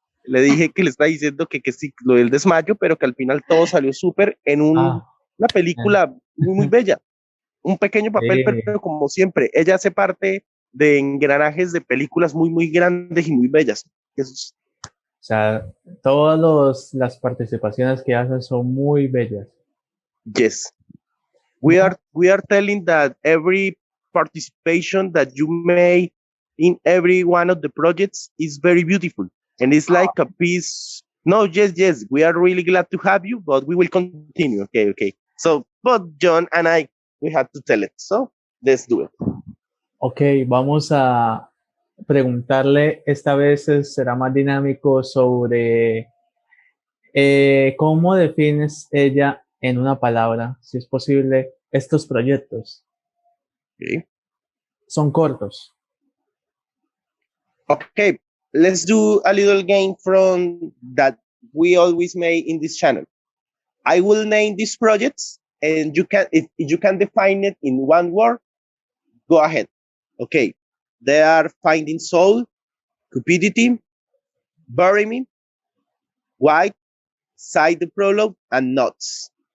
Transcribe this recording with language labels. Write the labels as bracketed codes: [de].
[es] Le dije que le estaba diciendo que sí, lo del desmayo, pero que al final todo salió súper en una película muy, muy bella. Un pequeño papel, pero como siempre, ella hace parte de engranajes de películas muy, muy grandes y muy bellas. Eso. O sea, todas las participaciones que hacen son muy bellas. [en] Yes. We are telling that every participation that you make in every one of the projects is very beautiful. And it's like a piece. No, yes. We are really glad to have you, but we will continue. Okay. So, but Jhon and I, we had to tell it. So, let's do it. [es] Ok, vamos a preguntarle, esta vez será más dinámico, sobre cómo defines ella en una palabra, si es posible, estos proyectos. [en] Okay. [es] Son cortos. [en] Okay, let's do a little game from that we always make in this channel. I will name these projects, and you can, if you can define it in one word, go ahead. Okay, they are Finding Soul, Cupidity, Bury Me, White, Side the Prologue, and Nuts.